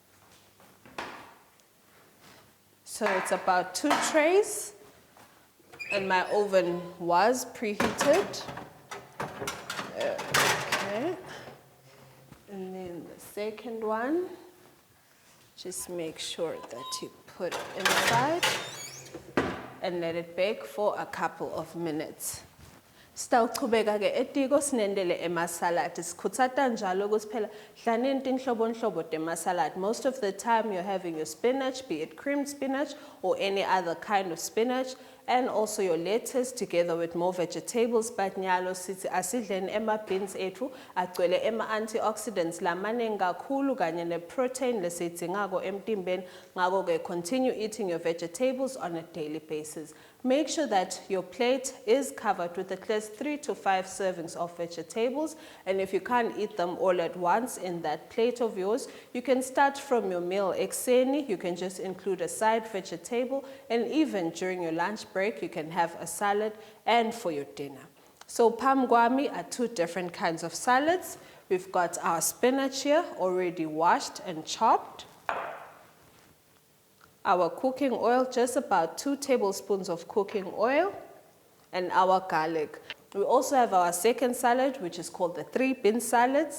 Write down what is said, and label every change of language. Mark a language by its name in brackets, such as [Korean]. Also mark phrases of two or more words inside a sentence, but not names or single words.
[English] So it's about 2 trays, and my oven was preheated. Okay. And then the second one, just make sure that you put it inside and let it bake for a couple of minutes. [Swati] Sitawuchubeka ke Etiko sinendele emasalad. Sikhuthaza njalo ukuthi phela dlanini tinhlobonhlobo temasalad. [English] Most of the time you're having your spinach, be it creamed spinach or any other kind of spinach, and also your lettuce together with more vegetables. [Swati] But nyalo sithi asidleni ema beans ethu agcwele ema antioxidants lamaningi kakhulu kanye ne protein lesiyidingako emtimbeni. Ngako ke [English] continue eating your vegetables on a daily basis. Make sure that your plate is covered with at least 3 to 5 servings of vegetables, and if you can't eat them all at once in that plate of yours, you can start from your meal ekseni. You can just include a side vegetable, and even during your lunch break you can have a salad and for your dinner. So [Swati] phambi kwami [English] are 2 different kinds of salads. We've got our spinach here already washed and chopped. Our cooking oil, just about 2 tablespoons of cooking oil, and our garlic. We also have our second salad, which is called the 3-bean salads.